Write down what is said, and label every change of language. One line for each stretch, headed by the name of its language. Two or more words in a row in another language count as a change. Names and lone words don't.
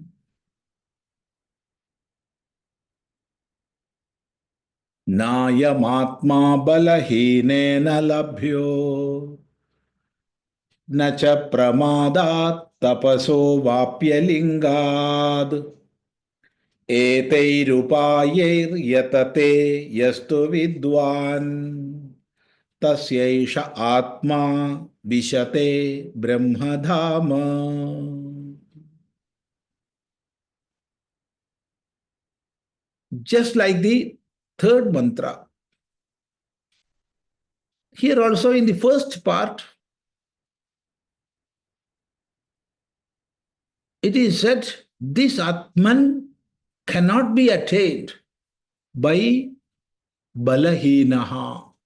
Sanskrit: नायमात्मा बलहीनेन लभ्यो न च प्रमादात्तपसो वाप्यलिङ्गात् एतैरुपायैर्यतते यस्तु विद्वांस्तस्यैष आत्मा विशते ब्रह्मधाम.
English: Just like the third mantra, here also in the first part, it is said this Atman cannot be attained by balahīnaha.